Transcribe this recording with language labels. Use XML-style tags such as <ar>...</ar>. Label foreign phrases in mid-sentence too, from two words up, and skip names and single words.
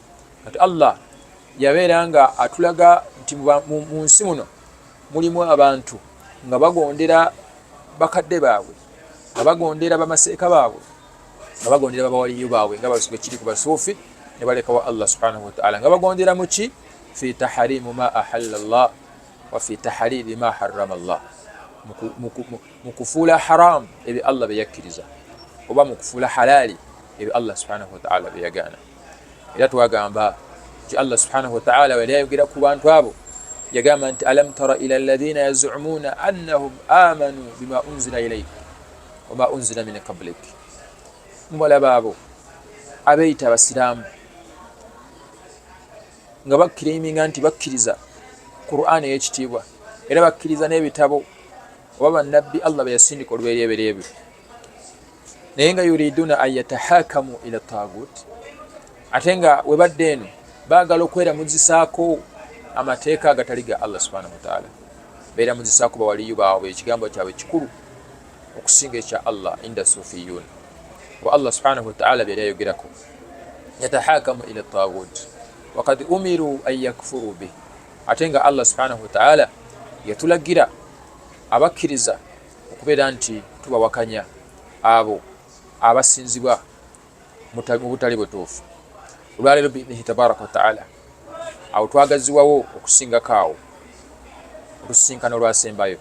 <lg>Kati Allah yabeera nga atulaga nti mu nsi muno mulimu abantu nga bagondera bakadde baabwe nga bagondera bamaseeka baabwe nga bagondera babawaliyo baabwe nga kiri ku basuufi ne balekawo Allah</lg> <ar>سبحانه وتعالى</ar> <lg>nga bagondera muki</lg> <ar>في تحريم ما أحل الله و في تحريم ما حرم الله</ar> <lg>mu kufuula haram ebyo Allah bye yakkiriza oba mu kufuula halali ebyo Allah</lg> <ar>سبحانه وتعالى</ar> <lg>bye yagaana. Era twagamba nti Allah</lg> <ar>سبحانه وتعالى</ar> <lg>bwe yayogera ku bantu abo yagamba nti</lg> <ar>ألم تر إلى الذين يزعمون أنهم آمنوا بما أنزل إليك وما أنزل من قبلك,</ar> <lg>mubalaba abo abeeyita abasiraamu nga bakkiriminga nti bakkiriza Qur'an ey'ekitiibwa era bakkiriza n'ebitabo oba bannabbi Allah be yasindika olw'ebyebereebyo naye nga</lg> <ar>يريدون أن يتحاكموا إلى الطاغوت</ar> <lg>ate nga we badde eno baagala okweramuzisaako amateeka agatali ga Allah</lg> <ar>سبحانه وتعالى</ar> <lg>beeramuzisaako bawaliyu baabwe ekigambo kyabwe kikulu okusinga ekya Allah</lg> <ar>عند صوفيون و الله سبحانه وتعالى</ar> <lg>byali ayogerako</lg> <ar>يتحاكموا إلى الطاغوت وقد أمروا أن يكفروا به</ar> <lg>ate nga Allah</lg> <ar>سبحانه وتعالى</ar> <lg>yatulagira abakkiriza okubeera nti tubawakanya abo abasinzibwa mu butali butuufu. Olwaleero</lg> <ar>بإذنه تبارك وتعالى</ar> <lg>awo twagaziwawo okusingako awo olusinkano olwasembayo.</lg>